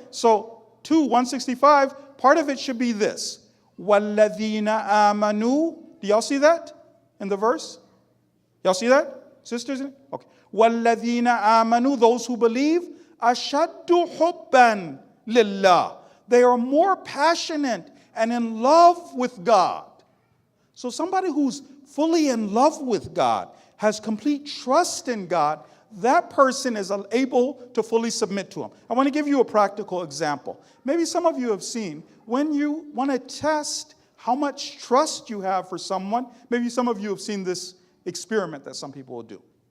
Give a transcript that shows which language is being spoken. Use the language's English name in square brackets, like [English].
[English] So 165, part of it should be this. [Arabic] وَالَّذِينَ آمَنُوا. [English] Do y'all see that in the verse? Y'all see that? Sisters? Okay. [Arabic] وَالَّذِينَ آمَنُوا, [English] those who believe, [Arabic] أَشَدُّ حُبًّا لِلَّهِ. [English] They are more passionate and in love with God. So somebody who's fully in love with God, has complete trust in God, that person is able to fully submit to Him. I want to give you a practical example. Maybe some of you have seen, when you want to test how much trust you have for someone, maybe some of you have seen this experiment that some people will do.